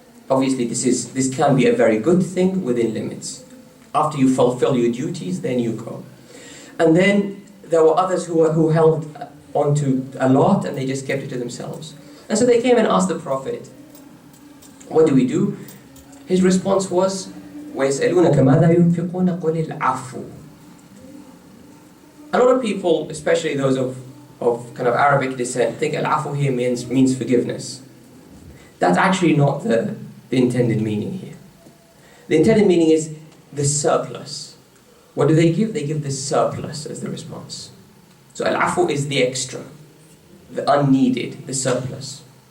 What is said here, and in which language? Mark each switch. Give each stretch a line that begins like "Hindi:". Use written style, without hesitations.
English: Obviously, this can be a very good thing within limits. After you fulfill your duties, then you go. And then there were others who held onto a lot and they just kept it to themselves. And so they came and asked the Prophet, what do we do? His response was,
Arabic: وَيَسْأَلُونَكَ مَاذَا يُنْفِقُونَ قُلِ الْعَفُوِ.
English: A lot of people, especially those of kind of Arabic descent, think al-afu here means forgiveness. That's actually not the intended meaning here. The intended meaning is the surplus. What do they give? They give the surplus as the response. So al-afu is the extra, the unneeded, the surplus.